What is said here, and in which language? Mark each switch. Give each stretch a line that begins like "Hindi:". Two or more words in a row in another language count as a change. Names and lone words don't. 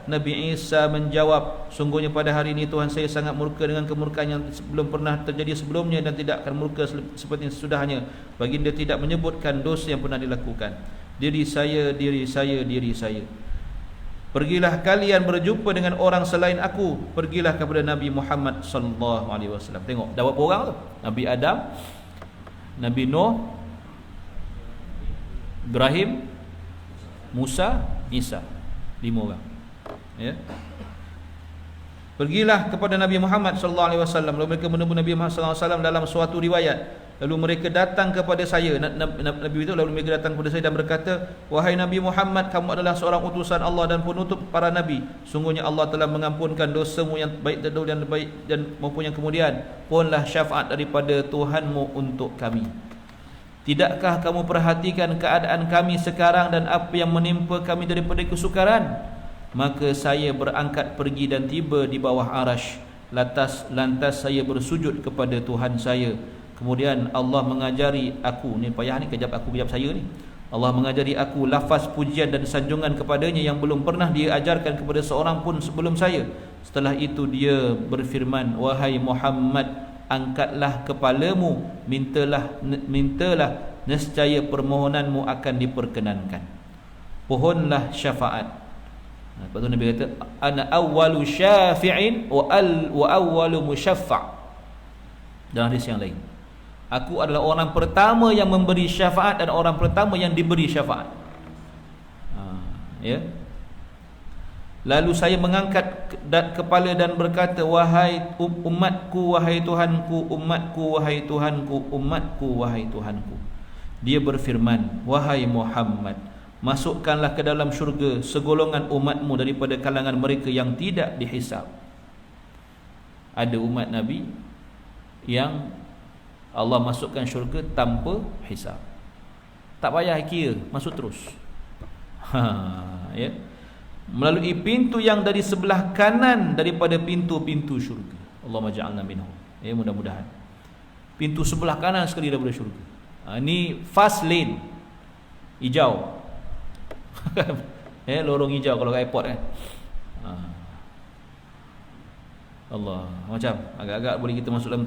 Malay: Nabi Isa menjawab, sungguhnya pada hari ini Tuhan saya sangat murka dengan kemurkaan yang belum pernah terjadi sebelumnya dan tidak akan murka seperti sesudahnya. Baginda tidak menyebutkan dosa yang pernah dilakukan. Diri saya, diri saya, diri saya. Pergilah kalian berjumpa dengan orang selain aku. Pergilah kepada Nabi Muhammad
Arabic: صلى الله عليه وسلم.
Malay: Tengok, dah berapa orang tu? Nabi Adam, Nabi Nuh, Ibrahim, Musa, Isa. 5 orang. Ya. Pergilah kepada Nabi Muhammad
Arabic: صلى الله عليه وسلم.
Malay: Lalu mereka menemui Nabi Muhammad
Arabic: صلى الله عليه وسلم
Malay: dalam suatu riwayat. Lalu mereka datang kepada saya, Nabi itu lalu mereka datang kepada saya dan berkata, wahai Nabi Muhammad, kamu adalah seorang utusan Allah dan penutup para nabi. Sungguhnya Allah telah mengampunkan dosamu yang baik terdahulu dan baik dan maupun yang kemudian. Pohonlah syafaat daripada Tuhanmu untuk kami. Tidakkah kamu perhatikan keadaan kami sekarang dan apa yang menimpa kami daripada kesukaran? Maka saya berangkat pergi dan tiba di bawah arash. Lantas saya bersujud kepada Tuhan saya. Kemudian Allah mengajari aku, ni payah ni, kejap aku kejap saya ni. Allah mengajari aku lafaz pujian dan sanjungan kepadanya yang belum pernah dia ajarkan kepada seorang pun sebelum saya. Setelah itu dia berfirman, wahai Muhammad, angkatlah kepalamu, mintalah, nescaya permohonanmu akan diperkenankan. Pohonlah syafaat. Lepas tu Nabi kata,
Arabic: أنا أول شافع وأول مشفع'.
Malay: Dalam hadis yang lain, aku adalah orang pertama yang memberi syafaat dan orang pertama yang diberi syafaat. Ya. Lalu saya mengangkat kepala dan berkata, wahai umatku, wahai Tuhanku, umatku, wahai Tuhanku, umatku, wahai Tuhanku. Dia berfirman, wahai Muhammad, masukkanlah ke dalam syurga segolongan umatmu daripada kalangan mereka yang tidak dihisab. Ada umat Nabi yang Allah masukkan syurga tanpa hisab. Tak payah kira, masuk terus. Ya. Melalui pintu yang dari sebelah kanan daripada pintu-pintu syurga.
Arabic: اللهم اجعلنا منهم.
Malay: Ya, mudah-mudahan. Pintu sebelah kanan sekali daripada syurga. Ini
English: fast lane.
Malay: Hijau. Lorong hijau kalau kat airport kan. Allah, macam agak-agak boleh kita masuk dalam tu.